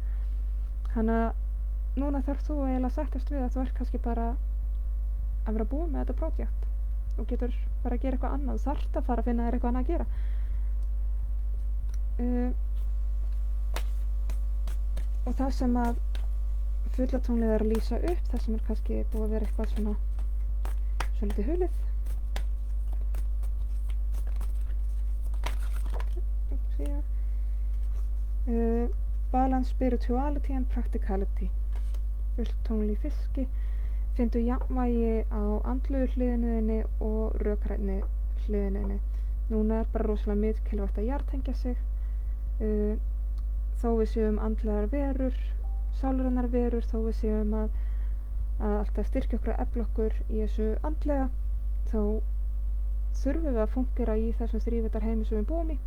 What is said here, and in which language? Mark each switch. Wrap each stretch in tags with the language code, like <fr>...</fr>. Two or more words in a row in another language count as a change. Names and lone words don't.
<is>Þannig að núna þarf þú eiginlega að sættast við að þú ert kannski bara að vera búinn með þetta prójekt og getur bara að gera eitthvað annað, þarft að fara að finna þér eitthvað annað að gera. Og það sem að fullatunglið er að lýsa upp, það sem er kannski búið að vera eitthvað svolítið hulið.</is> <en>Balance, spirituality and practicality.</en> <is>Fulltungl í fiski. Finndu jafnvægi á andlegu hliðinni og rökrænni hliðinni. Núna er bara rosalega mikilvægt að jartengja sig. Þó við séum andlegar verur, sálarinnar verur, þó við séum að alltaf styrkja okkur og efla okkur í þessu andlega, þá þurfum við að fungera í þessum þrívíddarheimi heimi sem við búum í.</is>